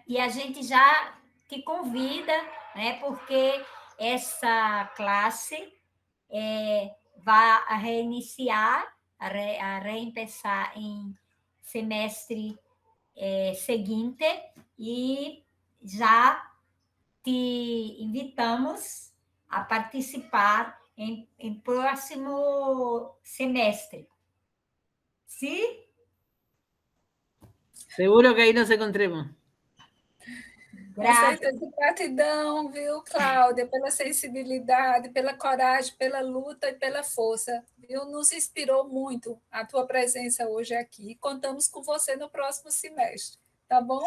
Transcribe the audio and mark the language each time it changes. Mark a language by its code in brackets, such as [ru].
[pt] E a gente já te convida, né, porque essa classe vai reiniciar, a reempezar em semestre seguinte, e já [es] te invitamos [pt] a participar em próximo semestre. Sim? [es] Seguro que ahí nos encontremos. [pt] Com certeza, gratidão, viu, Cláudia, pela sensibilidade, pela coragem, pela luta e pela força, viu? Nos inspirou muito a tua presença hoje aqui. Contamos com você no próximo semestre, tá bom?